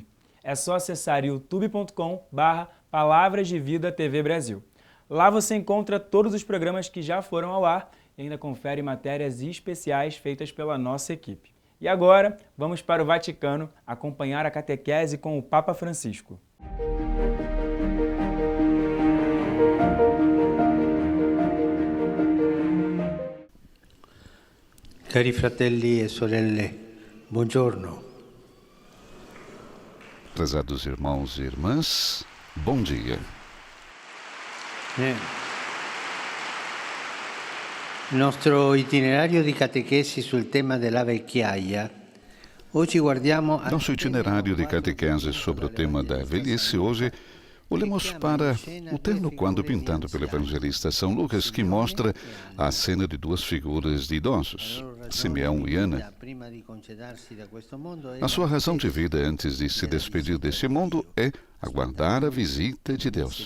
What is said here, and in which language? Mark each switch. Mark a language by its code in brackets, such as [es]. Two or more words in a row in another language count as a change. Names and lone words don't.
[pt] É só acessar youtube.com/Palavras de Vida TV Brasil. Lá você encontra todos os programas que já foram ao ar e ainda confere matérias especiais feitas pela nossa equipe. E agora, vamos para o Vaticano acompanhar a catequese com o Papa Francisco. [it] Cari fratelli e sorelle, buongiorno. [pt] Prezados irmãos e irmãs, bom dia. [it] Nostro itinerario di catechesi sul tema della vecchiaia. Oggi guardiamo a... [pt] Nosso itinerário de catequese sobre o tema da velhice, hoje olhamos para o terno quadro pintado pelo evangelista São Lucas, que mostra a cena de duas figuras de idosos, Simeão e Ana. A sua razão de vida antes de se despedir deste mundo é aguardar a visita de Deus.